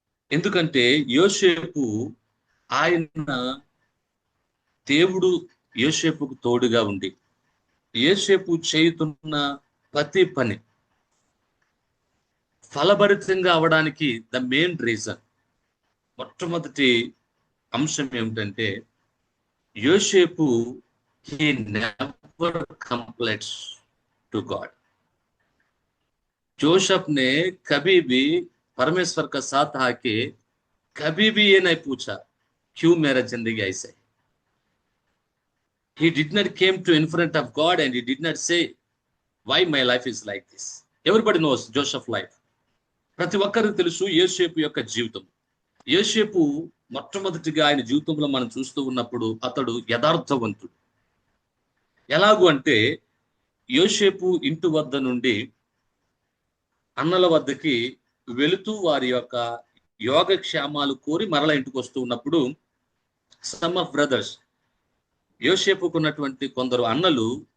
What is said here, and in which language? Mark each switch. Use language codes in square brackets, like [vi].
[te] ఎందుకంటే యోసేపు, ఆయన దేవుడు యోసేపుకు తోడుగా ఉండి యోసేపు చేయుతున్న ప్రతి పని ఫలభరితంగా అవడానికి [en] the main reason, [te] మొట్టమొదటి అంశం ఏమిటంటే, యోసేపు [en] he never complains to God. [hi] Joseph ने कभी भी परमेश्वर का साथ आके कभी भी ये नहीं पूछा क्यों मेरा जिंदगी ऐसा है. [en] He did not came to in front of God and he did not say, why my life is like this. Everybody knows Joseph life. [te] ప్రతి ఒక్కరికి తెలుసు యోసేపు యొక్క జీవితం. యోసేపు మొట్టమొదటిగా ఆయన జీవితంలో మనం చూస్తూ ఉన్నప్పుడు అతడు యథార్థవంతుడు. ఎలాగూ అంటే యోసేపు ఇంటి వద్ద నుండి అన్నల వద్దకి వెళుతూ వారి యొక్క యోగక్షేమాలు కోరి మరల ఇంటికి వస్తూ ఉన్నప్పుడు [en] some of brothers, [te] యోసేపుకున్నటువంటి కొందరు అన్నలు